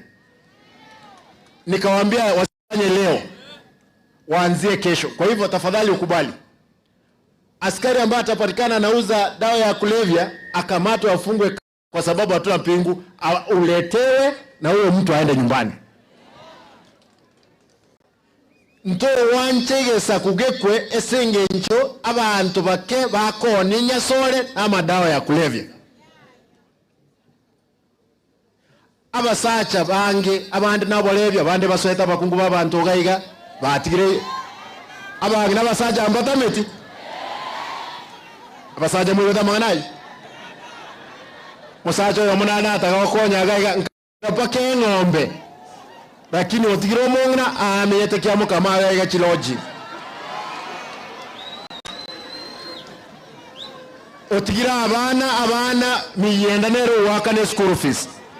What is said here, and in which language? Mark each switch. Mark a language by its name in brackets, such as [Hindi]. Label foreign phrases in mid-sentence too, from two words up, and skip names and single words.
[Swahili] Nikawaambia wasifanye leo, waanzie kesho. Kwa hivyo tafadhali ukubali. Askari ambaye atapatikana anauza dawa ya kulevya akamatwe, afungwe kwa sababu hatuna pingu, uletewe na huyo mtu aende nyumbani. [Gusii] Nto wanchegesa kugekwe esenge ncho abantu bake bakoni nyasole ama [Swahili] dawa ya kulevya. [Gusii] Abasacha bange abandi nabolevya abandi basweta bakungu babantu gaiga batigire abangi nabasacha ambatameti abasacha mwe batamanayi musacha yo munana atagakonya gaiga nkapake ng'ombe lakini otigire omong'ina ameyete kiamo kama gaiga chiloji otigire abana miyenda nero wakane [English] school fees.